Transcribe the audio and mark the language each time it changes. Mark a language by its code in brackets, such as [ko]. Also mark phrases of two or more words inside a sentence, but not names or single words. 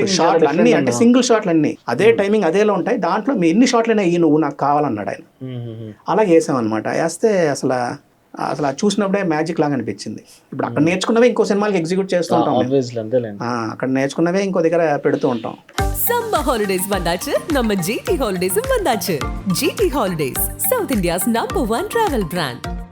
[te] షాట్లు అన్ని అంటే [en] single shots [te] అన్ని అదే టైమింగ్ అదేలో ఉంటాయి. దాంట్లో మీ ఎన్ని షాట్లైనా ఈ నువ్వు నాకు కావాలన్నాడు ఆయన. అలా వేసామన్నమాట. వేస్తే అసలు చూసినప్పుడే మ్యాజిక్ లాగా అనిపించింది. ఇప్పుడు అక్కడ నేర్చుకున్నవే ఇంకో సినిమాకి ఎగ్జిక్యూట్ చేస్తూ ఉంటాం. అక్కడ నేర్చుకున్నవే ఇంకో దగ్గర పెడుతూ ఉంటాం. [en] summer holidays [ta] வந்தாச்சு, நம்ம ஜிடி ஹாலிடேஸும் வந்தாச்சு. [en] GT Holidays, South India's number 1 travel brand.